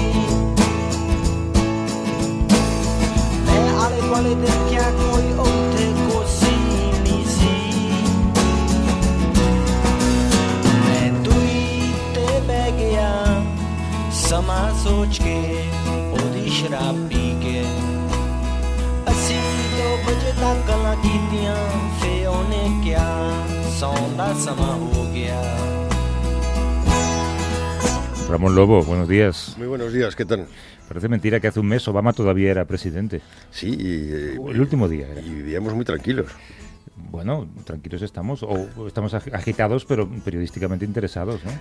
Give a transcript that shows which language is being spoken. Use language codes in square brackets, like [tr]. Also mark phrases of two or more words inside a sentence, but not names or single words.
[pa] ਮੈਂ ਆਲੇ ਦੁਆਲੇ ਦੇਖਿਆ ਕੋਈ ਉੱਥੇ ਕੁਰਸੀ ਨਹੀਂ ਸੀ ਸਮਾਂ ਸੋਚ ਕੇ ਉਹਦੀ ਸ਼ਰਾਬ ਪੀ ਕੇ ਅਸੀਂ 2 ਵਜੇ ਤੱਕ ਗੱਲਾਂ ਕੀਤੀਆਂ ਫੇ ਉਹਨੇ ਕਿਹਾ ਸੌਣ ਦਾ ਸਮਾਂ ਹੋ ਗਿਆ [es] Ramón Lobo, buenos días. Muy buenos días, ¿qué tal? Parece mentira que hace un mes Obama todavía era presidente. Sí, el último día era. Y vivíamos muy tranquilos. Bueno, tranquilos estamos, o estamos agitados, pero periodísticamente interesados, ¿no?